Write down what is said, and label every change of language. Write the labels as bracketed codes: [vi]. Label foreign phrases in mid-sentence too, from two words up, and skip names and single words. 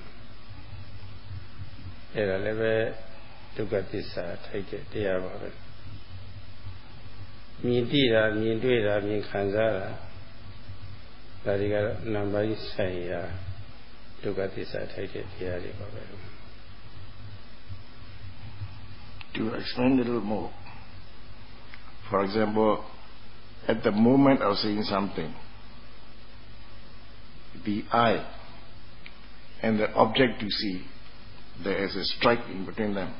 [my] အဲ့ဒါလည်းပဲဒုက္ခသစ္စာထိုက်တဲ့တရားပါပဲမြင်သိတာမြင်တွေ့တာမြင်ခံစားတာဒါတွေကတော့နံပါတ်ဆိုင်ရာဒုက္ခသစ္စာထိုက်တဲ့တရားတွေပါပဲ [en] To explain a little more, for example, at the moment of seeing something, the eye and the object you see, there is a strike in between them.